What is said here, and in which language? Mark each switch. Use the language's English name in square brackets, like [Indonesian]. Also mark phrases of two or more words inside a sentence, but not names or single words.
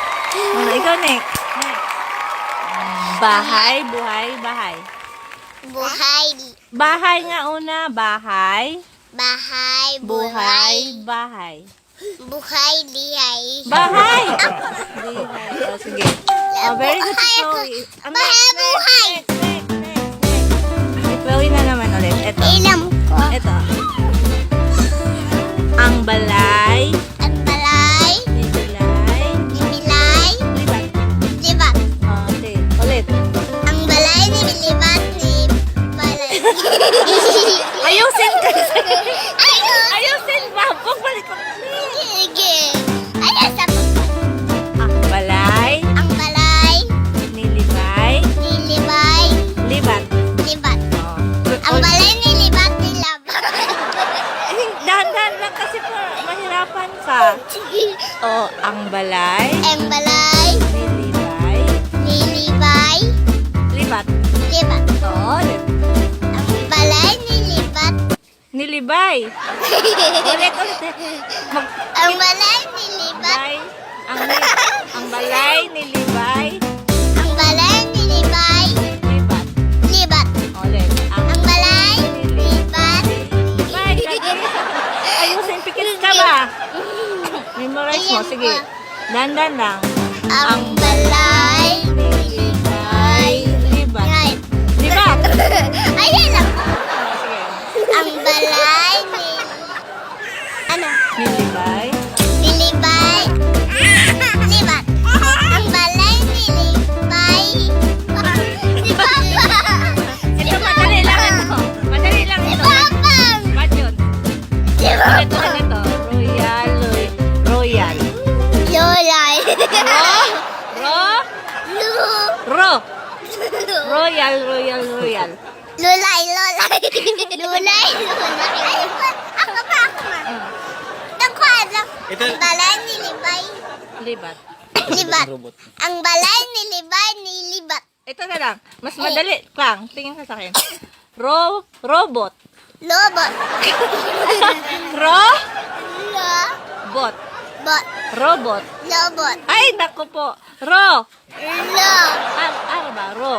[Filipino] Ikaw, Nick. Bahay, buhay, bahay. Buhay, Bahay nga una. Bahay, bahay, buhay, bahay. buhay, dihay. Bahay! Dihay. Oh, sige. [English] Oh, very good story. [Filipino] Bahay, buhay. Ipawin na naman ulit. Ito. Ilam ko. Ito. Ang balay. Ang balay, Nibilay. nibilay, Libat. libat. Oh, okay. Ulit. Ang balay, nilibat, nibalay. Ayusin kasi. Ayun! Ayusin ba? Pagbalik ko. Sige. Ayun sa Ang balay. ang balay, Nilibay. nilibay, Libat. libat. Oh. Ang balay, nilibat, nilabat. Dahan-dahan lang kasi mahirapan ka. Oh, ang balay. Ang balay, Nilibay. nilibay, Libat. libat. Oh, Ang balay, nilibat. nilibay. Ulit. Ang balay, nilibat. Balay. Ang balay nilibay. Ang balay, nilibay, Libat. libat. Ulit. Ang balay, nilibat. Nilibay. Ayusin, pikit ka ba? Memorize mo. Sige. Dandan lang. Ang balay, Nilibay. Libat. right. Libat. Ayun lang. Oh, sige. Ang balay, ano? Nilibay. Nilibay. Libat. Ang balay, nilibay. Si Papa. Ito, madali lang ito. Madali lang Si ito. Papa. Ba't yun? Si Ulit, Papa. ulit ito. Royal. Royal. Lolay. Ro? Lu. Ro. Royal, royal, royal. Lulay, lolay. Lulay, lulay. Ay, ako pa. Tangkwad. Ito. Ang balay, nilibay. Libat. Libat. Ang balay, nilibay, nilibat. Ito na lang. Mas madali. Klang, tingin ka sa akin. Robot. Lobot. Robot. Lo. Bot. Robot. Lobot. Ay, naku po. Ro. Lo. Ano ba? Ro.